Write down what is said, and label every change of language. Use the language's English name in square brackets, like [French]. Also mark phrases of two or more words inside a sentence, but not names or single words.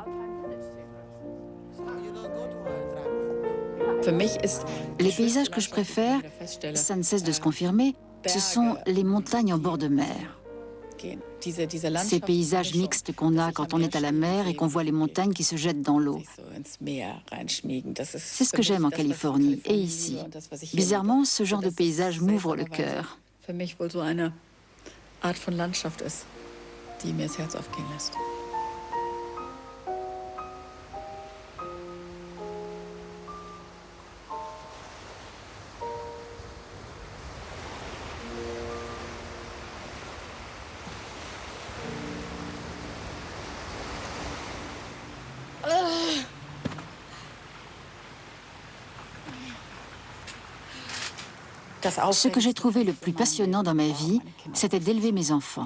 [French] Les paysages que je préfère, ça ne cesse de se confirmer, ce sont les montagnes en bord de mer. Ces paysages mixtes qu'on a quand on est à la mer et qu'on voit les montagnes qui se jettent dans l'eau. C'est ce que j'aime en Californie et ici. Bizarrement, ce genre de paysage m'ouvre le cœur. [German] Für mich wohl so eine Art von Landschaft ist, die mir das Herz aufgehen lässt. [French] Ce que j'ai trouvé le plus passionnant dans ma vie, c'était d'élever mes enfants.